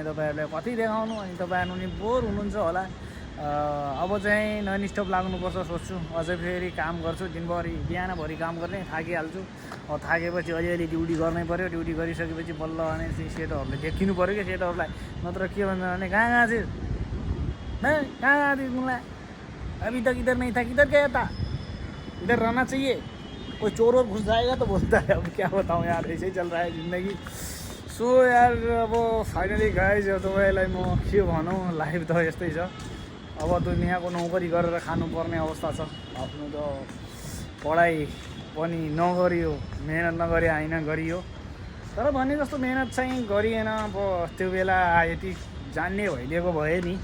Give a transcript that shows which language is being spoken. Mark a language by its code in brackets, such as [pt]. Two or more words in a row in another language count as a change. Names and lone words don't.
[ne] तपाईँहरूलाई कति देखाउनु। अनि तपाईँहरू नि बोर हुनुहुन्छ होला। अब चाहिँ [en] non stop [ne] लाग्नुपर्छ सोच्छु। अझै फेरि काम गर्छु दिनभरि, बिहानभरि काम गर्ने थाकिहाल्छु। थाकेपछि अलिअलि ड्युटी गर्नै पऱ्यो। ड्युटी गरिसकेपछि बल्ल अनि सेटहरूले देखिनु पऱ्यो क्या सेटहरूलाई। नत्र के भन्छ भने कहाँ थिए कहाँ थिए मलाई [hi] अभी तक इधर नहीं था, किधर गया था, इधर रहना चाहिए, कोई चोर और घुस जाएगा तो बोलता है। अब क्या बताऊँ यार, ऐसे ही चल रहा है जिंदगी। [ne] सो यार अब [en] finally guys [ne] तपाईँलाई म के भनौँ, लाइफ त यस्तै छ। अब दुनियाँको नौकरी गरेर खानुपर्ने अवस्था छ। आफ्नो त पढाइ पनि नगरियो, मेहनत नगरे होइन गरियो। तर भने जस्तो मेहनत चाहिँ गरिएन। अब त्यो बेला यति जान्ने भइदिएको भए नि।